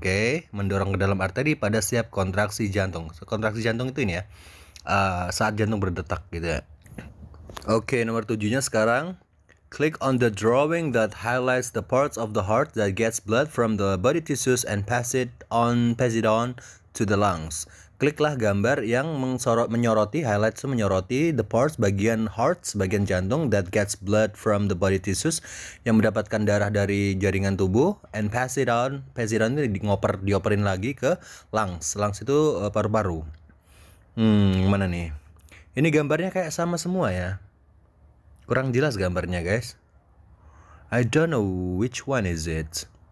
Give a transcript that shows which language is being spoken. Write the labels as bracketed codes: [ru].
[id] Oke, mendorong ke dalam arteri pada setiap kontraksi jantung. Kontraksi jantung itu ini ya, saat jantung berdetak gitu ya. Oke, nomor 7-nya sekarang. [en] Click on the drawing that highlights the parts of the heart that gets blood from the body tissues and pass it on to the lungs. [id] Kliklah gambar yang menyoroti [en] the parts, [id] bagian jantung [en] that gets blood from the body tissues, [id] yang mendapatkan darah dari jaringan tubuh, [en] and pass it on [id] ini dioperin lagi ke lungs. Lungs itu paru-paru. Mana nih? Ini gambarnya kayak sama semua ya. Kurang jelas gambarnya guys. [en] I don't know which one is it.